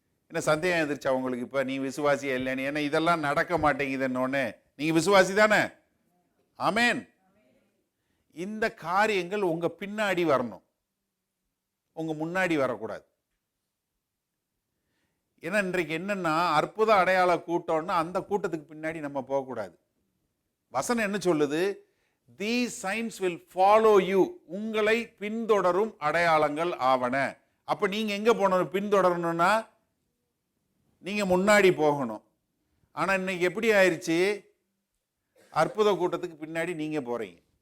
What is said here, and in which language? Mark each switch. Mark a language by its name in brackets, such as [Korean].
[Tamil] என்ன சந்தேகம் எதிர்ச்சா உங்களுக்கு? இப்ப நீ விசுவாசியா இல்லைன்னு? ஏன்னா இதெல்லாம் நடக்க மாட்டேங்குதுன்னு. நீங்க விசுவாசி தானே? ஆமேன். இந்த காரியங்கள் உங்க பின்னாடி வரணும், உங்க முன்னாடி வரக்கூடாது. ஏன்னா இன்றைக்கு என்னன்னா, அற்புத அடையாள கூட்டம்னா அந்த கூட்டத்துக்கு பின்னாடி நம்ம போகக்கூடாது. வசனம் என்ன சொல்லுது? [English] These signs will follow you. [Tamil] உங்களை பின்தொடரும் அடையாளங்கள் ஆவன. அப்ப நீங்க எங்க போகணும்? பின்தொடரணும்னா நீங்க முன்னாடி போகணும். ஆனா இன்னைக்கு எப்படி ஆயிடுச்சு? அற்புத கூட்டத்துக்கு பின்னாடி நீங்க போறீங்க.